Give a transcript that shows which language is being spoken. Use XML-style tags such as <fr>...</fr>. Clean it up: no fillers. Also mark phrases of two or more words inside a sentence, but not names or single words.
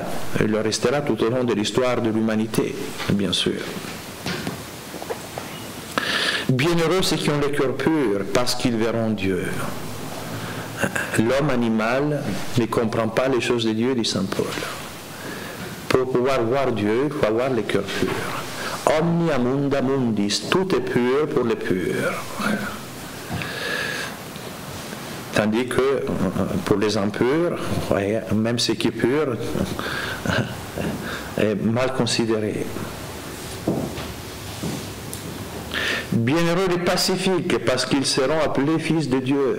<fr>Elle le restera tout au long de l'histoire de l'humanité, bien sûr. Bienheureux ceux qui ont le cœur pur, parce qu'ils verront Dieu. L'homme animal ne comprend pas les choses de Dieu, dit Saint Paul. Pour pouvoir voir Dieu, il faut avoir le cœur pur.</fr> <la>Omnia munda mundis,</la> <fr>tout est pur pour les purs. Voilà. Tandis que pour les impurs, même ce qui est pur est mal considéré. Bienheureux les pacifiques, parce qu'ils seront appelés fils de Dieu.</fr>